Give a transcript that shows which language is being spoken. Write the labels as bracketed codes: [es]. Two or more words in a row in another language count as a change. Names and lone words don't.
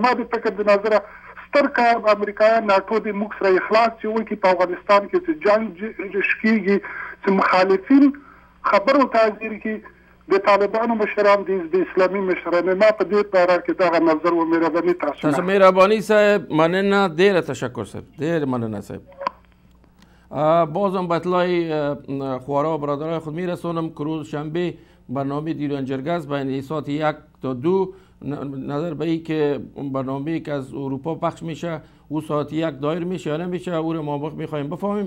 [ps] ما د فکر د نظره ستر کار امریکایان ناټو د موږ سره اخلاص چې وکړي په افغانستان کې چې جنګ شکېږي، چې مخالفین خبرو ته حاضر کړي، د طالبانو مشران د اسلامي مشران. ما په دې باره کې دغه نظر و. مهرباني تاسو مهرباني صاحب، مننه، ډېره تشکر صاحب، ډېر مننه صاحب. [fa] بازم به اطلاع خوارا و برادرای خود میرسانم که روز شنبه برنامه دیران جرگه است بین ساعت 1 تا 2. نظر به این که برنامه که از اروپا پخش میشه او ساعت 1 دایر میشه یا نمیشه، او رو ما میخوایم بفهمیم.